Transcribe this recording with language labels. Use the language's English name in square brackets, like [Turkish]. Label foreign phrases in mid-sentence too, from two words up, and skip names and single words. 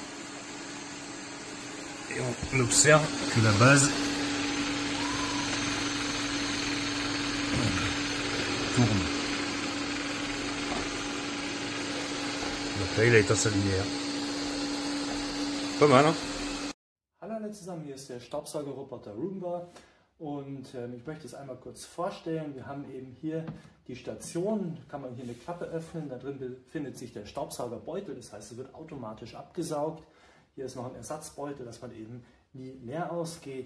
[French] Et on observe que la base tourne. Donc là, il a éteint sa lumière. Pas mal, hein? [German] Hallo alle zusammen, hier ist der Staubsaugerroboter Roomba. Und ich möchte es einmal kurz vorstellen. Wir haben eben hier die Station, kann man hier eine Klappe öffnen, da drin befindet sich der Staubsaugerbeutel, das heißt, er wird automatisch abgesaugt. Hier ist noch ein Ersatzbeutel, dass man eben nie leer ausgeht.